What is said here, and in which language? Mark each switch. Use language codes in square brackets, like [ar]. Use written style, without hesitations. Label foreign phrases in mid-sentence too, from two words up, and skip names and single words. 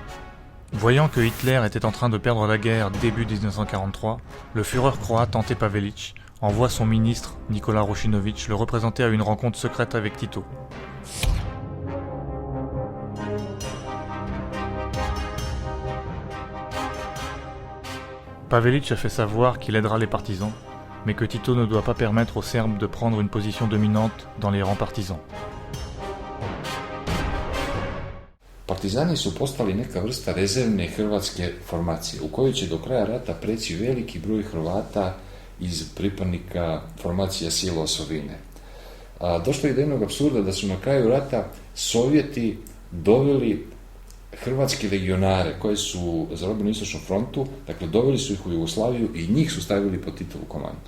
[fr] Voyant que Hitler était en train de perdre la guerre début 1943, le Führer croate Ante Pavelić envoie son ministre, Nikola Rušićić, le représenter à une rencontre secrète avec Tito. Pavelić a fait savoir qu'il aidera les partisans, mais que Tito ne doit pas permettre aux Serbes de prendre une position dominante dans les rangs partisans. [sr] Partizani su postali neka vrsta rezervne hrvatske formacije, u kojoj će do kraja rata preći veliki broj Hrvata iz pripadnika formacija sila osovine. Došlo je do jednog apsurda da su na kraju rata Sovjeti doveli hrvatski legionare koji su zarobili na Istočnom frontu, dakle doveli su ih u Jugoslaviju i njih su stavili pod Titovu komandu.